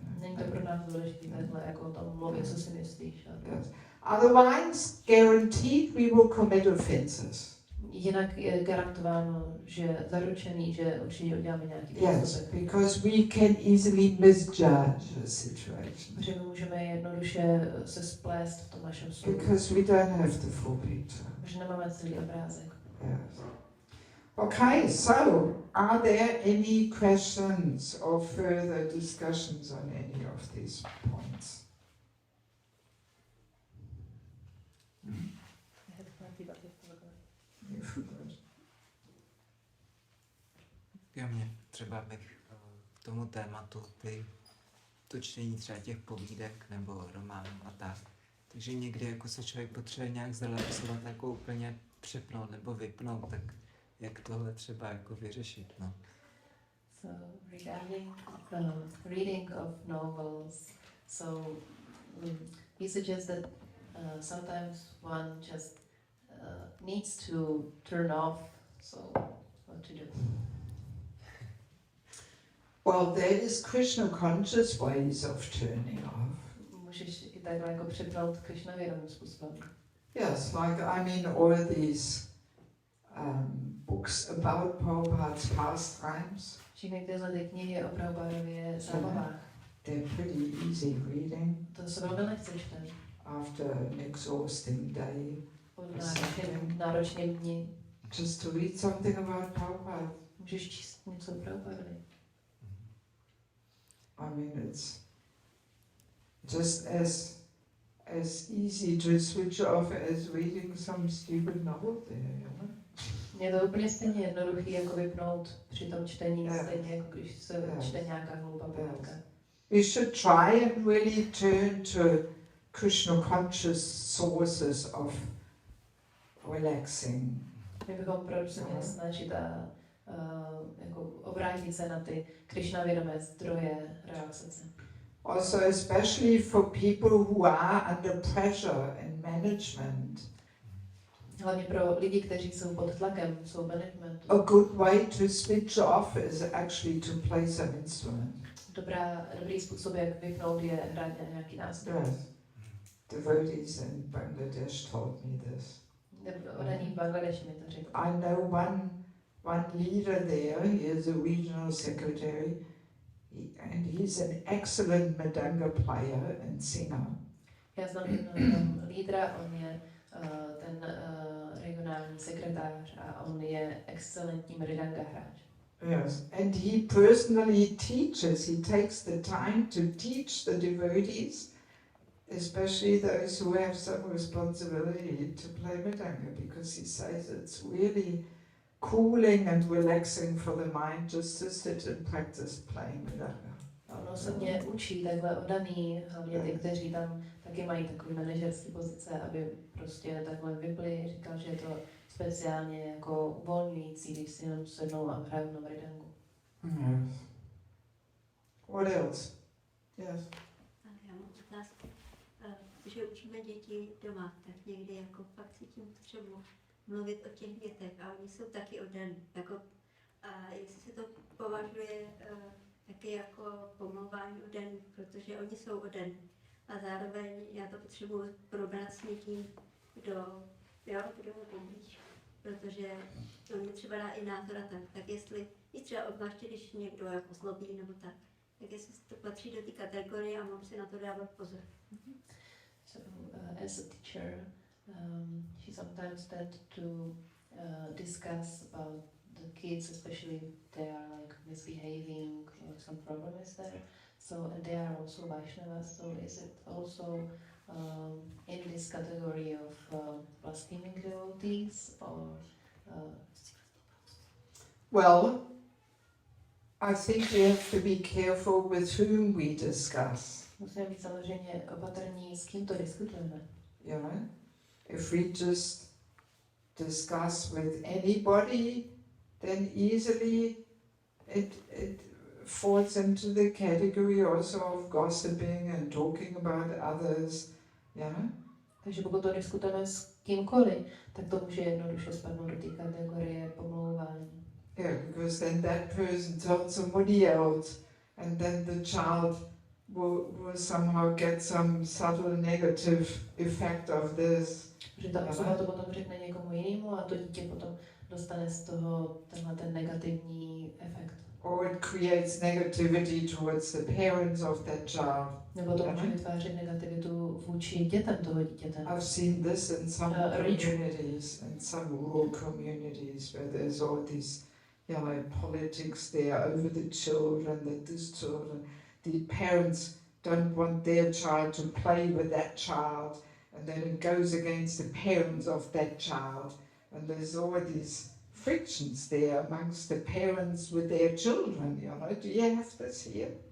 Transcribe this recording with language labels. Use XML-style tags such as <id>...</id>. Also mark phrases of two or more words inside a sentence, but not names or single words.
<cs>Není není to pro nás důležité takhle, jako o tom mluvit, co si myslíš.</cs> <en>Yes. Otherwise, guaranteed we will commit offenses.</en> <cs>Jinak je garantováno, že zaručený, že určitě uděláme nějaký</cs> <en>Yes,</en> <cs>přestupek.</cs> <en>because we can easily misjudge the situation.</en> <cs>Protože my můžeme jednoduše se splést v tom našem soudu.</cs> <en>Because we don't have the full picture.</en> <cs>Protože nemáme celý obrázek.</cs> <en>Yes. Okay, so are there any questions or further discussions on any of these points? You forgot.</en> <cs>Já mě třeba bych k tomu tématu to čtení třeba těch povídek nebo románů a tak. Takže někdy jako se člověk potřebuje nějak zrelaxovat, jako úplně přepnout nebo vypnout, tak jak tohle třeba jako vyřešit, no.</cs> <en>So regarding reading of novels, so he suggests that sometimes one just needs to turn off. So what to do? Well, there is Krishna conscious ways of turning off.</en> <cs>Můžeš i takhle jako přepnout Krišnavědomým způsobem.</cs> <en>Yes, like I mean all these books about Prabhupada's pastimes.</en> <cs>Všechny tyhle ty knihy o Prabhupádově zábavách.</cs> <en>They're pretty easy reading</en> <cs>To se velmi lehce čte.</cs> <en>after an exhausting day.</en> <cs>Po náročném dni.</cs> <en>Just to read something about Prabhupada.</en> <cs>Můžeš číst něco o Prabhupádovi.</cs> <en>I mean, it's just as easy to switch off as reading some stupid novel there, you know?</en> <cs>Je to úplně stejně jednoduchý, jako vypnout při tom čtení,</cs> <en>Yes.</en> <cs>stejně jako když se</cs> <en>Yes.</en> <cs>čte nějaká hloupá povídka.</cs> <en>We should try and really turn to Krishna conscious sources of relaxing.</en> <cs>My bychom opravdu se měli snažit a jako obrátit se na ty Krišnavědomé zdroje relaxace.</cs> <en>Also, especially for people who are under pressure in management.</en> <cs>Hlavně pro lidi, kteří jsou pod tlakem, jsou managementu.</cs> <en>A good way to switch off is actually to play some instrument.</en> <cs>Dobrý způsob, jak vypnout, je hrát na nějaký nástroj.</cs> <en>Yes. Devotees in Bangladesh told me this.</en> <cs>Odaní v Bangladeši mi to řekl.</cs> <en>I know one leader there, he is a regional secretary, and he's an excellent Madanga player and singer.</en> <cs>Já znám jednoho lídra, on je ten regionální sekretář a on je excelentní mridanga hráč.</cs> <en>Yes, and he personally teaches, he takes the time to teach the devotees, especially those who have some responsibility to play mridanga, because he says it's really cooling and relaxing for the mind just to sit and practice playing mridanga.</en> <cs>A on osobně učí takhle odaný, hlavně ty, kteří tam taky mají takové manažerské pozice, aby prostě takhle vypli. Říkal, že je to speciálně jako uvolňující, když si jenom sednou a hrajou na mridangu.</cs> <en>Yes. What else? Yes.</en> <cs>Já mám otázku. Když učíme děti doma, tak někdy jako fakt cítím potřebu mluvit o těch dětech a oni jsou taky oddaní. Jako, a jestli se to považuje taky jako pomlouvání oddaní, protože oni jsou oddaní. A zároveň já to potřebuji probrat s někým, kdo mi poblíž. Protože on mi třeba dá i názor a tak jestli, i třeba obzvláště, když někdo jako zlobí nebo tak jestli to patří do té kategorie a mám si na to dávat pozor.</cs> <en>So, as a teacher, she sometimes tend to discuss about the kids, especially if they are like misbehaving or some problem is there. So, and they are also Vaishnavas, so is it also in this category of blaspheming devotees or? Well, I think we have to be careful with whom we discuss.</en> <cs>Musíme být samozřejmě opatrní, s kým to diskutujeme.</cs> <en>You know, if we just discuss with anybody, then easily it falls into the category also of gossiping and talking about others. Yeah.</en> <cs>Takže pokud to diskutujeme s kýmkoliv, tak to může jednoduše spadnout do té kategorie pomlouvání.</cs> <en>Yeah, because then that person told somebody else, and then the child will somehow get some subtle negative effect of this.</en> <cs>Že ta osoba to potom řekne někomu jinému a to dítě potom dostane z toho ten negativní efekt.</cs> <en>Or it creates negativity towards the parents of that child.</en> <cs>Nebo to může vytvářet negativitu vůči dětem toho dítěte.</cs> <en>I've seen this in some communities, in some rural communities, where there's all these, politics there over the children, that these children, the parents don't want their child to play with that child, and then it goes against the parents of that child, and there's all these frictions there amongst the parents with their children, Do you have this here?</en>